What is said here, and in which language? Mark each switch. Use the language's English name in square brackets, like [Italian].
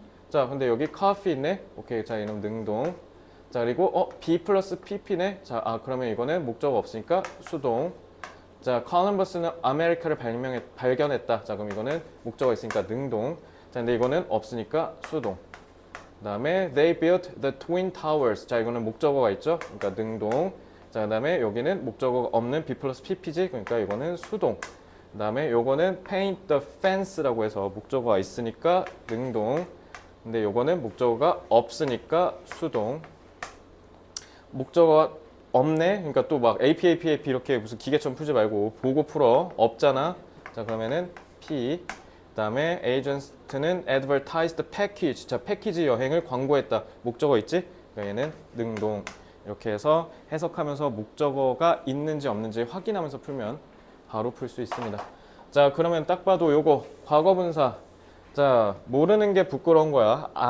[Korean] 자, 근데 여기 coffee 있네. 오케이. 자, 얘는 능동. 자, 그리고 B 플러스 PP네. 자, 그러면 이거는 목적어 없으니까 수동. 자, 콜럼버스는 아메리카를 발견했다. 자, 그럼 이거는 목적어 있으니까 능동. 자, 근데 이거는 없으니까 수동. 그다음에 [English] they built the twin towers. [Korean] 자, 이거는 목적어가 있죠. 그러니까 능동. 자, 그다음에 여기는 목적어가 없는 B 플러스 PP지. 그러니까 이거는 수동. 그다음에 요거는 [English] paint the fence [Korean] 라고 해서 목적어가 있으니까 능동. 근데 요거는 목적어가 없으니까 수동. 목적어가 없네. 그러니까 또 막 APAPAP 이렇게 무슨 기계처럼 풀지 말고 보고 풀어. 없잖아. 자, 그러면은 P. 그다음에 [English] agent는 advertised package. [Korean] 자, 패키지 여행을 광고했다. 목적어 있지? 그러니까 얘는 능동. 이렇게 해서 해석하면서 목적어가 있는지 없는지 확인하면서 풀면 바로 풀 수 있습니다. 자, 그러면 딱 봐도 요거 과거분사. 자, 모르는 게 부끄러운 거야.